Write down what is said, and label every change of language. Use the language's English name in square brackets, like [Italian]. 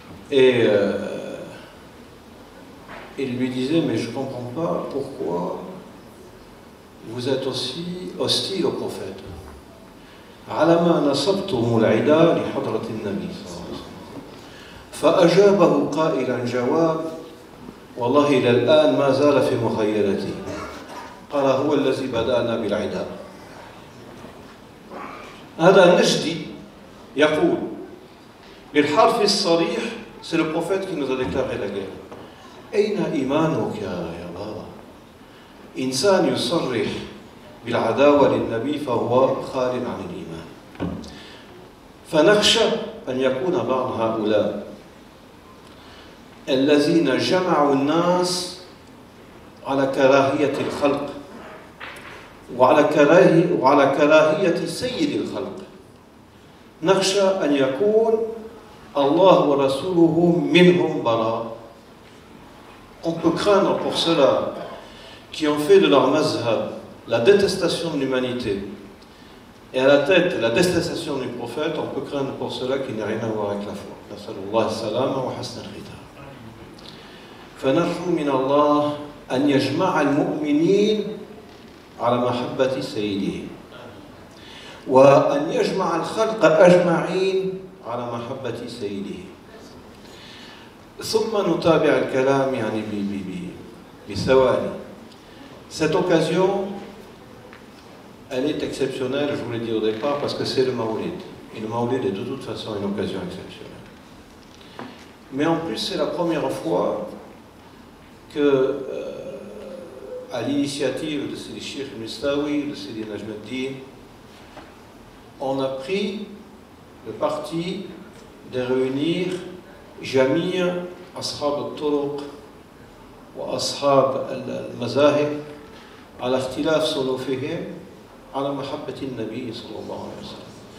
[French] Et il lui disait, mais je ne comprends pas pourquoi vous êtes aussi hostile au prophète. [Arabic] على ما نصبتم العدا لحضرة النبي صلى الله عليه وسلم. فأجابه قائلا جواب والله إلى الآن ما زال في مخيلتي. قال هو الذي بدأنا بالعدا. هذا نجدي يقول بالحرف الصريح, [French] c'est le prophète qui nous a déclaré la guerre. [Arabic] أين إيمانك يا بابا؟ إنسان يصرح بالعداوة للنبي فهو خال عن الإيمان. فنخشى أن يكون بعض هؤلاء الذين جمعوا الناس على كراهية الخلق وعلى كراهية سيد الخلق, نخشى أن يكون الله ورسوله منهم براء. [French] On peut craindre pour ceux-là qui ont fait de leur mazhab la détestation de l'humanité et à la tête la détestation du prophète, on peut craindre pour ceux-là qui n'ont rien à voir avec la foi. [Arabic] Nasallallahu salama wa hasna al-khitam. فنرجو من الله أن يجمع المؤمنين على محبة سيدهم وأن يجمع الخلق أجمعين على محبة سيدهم. ثم نتابع الكلام يعني بثواني. [French] Cette occasion, elle est exceptionnelle, je vous l'ai dit au départ, parce que c'est le Mawlid. Et le Mawlid est de toute façon une occasion exceptionnelle. Mais en plus, c'est la première fois que, à l'initiative de Sidi Cheikh Mistawi, de Sidi Najmuddin, on a pris le parti de réunir [Arabic] جميع أصحاب الطرق وأصحاب المذاهب على اختلاف صنوفهم على محبة النبي صلى الله عليه وسلم.